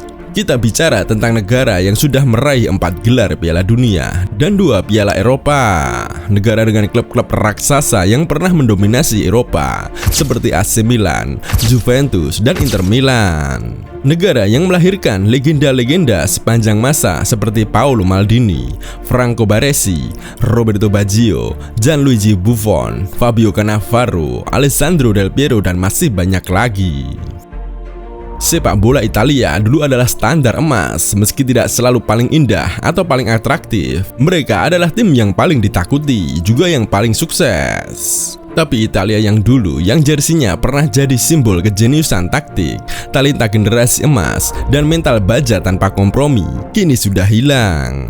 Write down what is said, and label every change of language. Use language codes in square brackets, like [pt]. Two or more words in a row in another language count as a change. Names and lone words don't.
[id] Kita bicara tentang negara yang sudah meraih 4 gelar Piala Dunia dan 2 Piala Eropa. Negara dengan klub-klub raksasa yang pernah mendominasi Eropa seperti AC Milan, Juventus, dan Inter Milan. Negara yang melahirkan legenda-legenda sepanjang masa seperti Paolo Maldini, Franco Baresi, Roberto Baggio, Gianluigi Buffon, Fabio Cannavaro, Alessandro Del Piero, dan masih banyak lagi. Sepak bola Italia dulu adalah standar emas. Meski tidak selalu paling indah atau paling atraktif, mereka adalah tim yang paling ditakuti, juga yang paling sukses. Tapi Italia yang dulu, yang jersinya pernah jadi simbol kejeniusan taktik, talenta generasi emas, dan mental baja tanpa kompromi, kini sudah hilang.